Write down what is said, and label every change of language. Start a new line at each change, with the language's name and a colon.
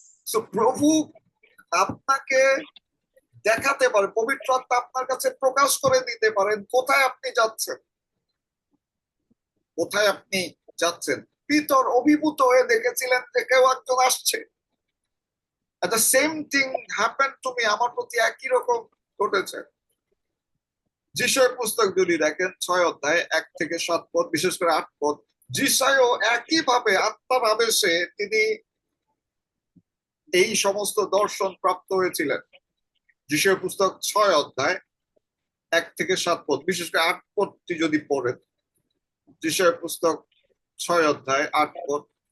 Bangla: So প্রভু আপনাকে দেখাতে পারে, পবিত্র আত্মা আপনার কাছে প্রকাশ করে দিতে পারেন কোথায় আপনি যাচ্ছেন, কোথায় আপনি যাচ্ছেন। পিতর অভিভূত হয়ে দেখেছিলেন যে কেউ একজন আসছে।
English: the same thing happened to me,
Bangla: আমার প্রতি একই রকম ঘটেছে। যিশয়ের পুস্তক যদি দেখেন 6 অধ্যায় 1 থেকে 7 পদ, বিশেষ করে 8 পদ, যিশয়ও একইভাবে আত্মার আবেশে তিনি এই সমস্ত দর্শন প্রাপ্ত হয়েছিলেন। যিশয়ের পুস্তক 6 অধ্যায় 1 থেকে 7 পদ, বিশেষ করে 8 পদটি যদি পড়েন, যিশয়ের পুস্তক 6 অধ্যায় 8 পদ।